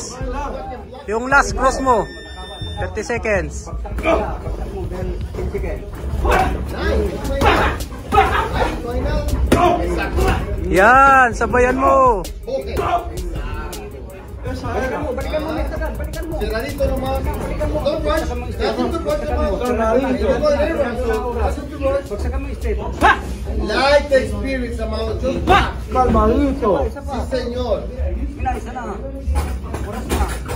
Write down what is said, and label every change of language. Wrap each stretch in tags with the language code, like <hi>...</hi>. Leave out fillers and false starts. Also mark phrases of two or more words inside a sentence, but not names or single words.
<tl>Yung</tl> <en>last cross</en> <tl>mo. 30 seconds. Yan, sabayan mo. Balikan mo.</tl> <es>Cerradito nomás.</es> <en>Don't rush. Nothing to rush, Amado. Like the spirits, Amado. Just calmadito.</en> <es>Sí, señor. Mira,</es> <tl>isa na. Oras na.</tl>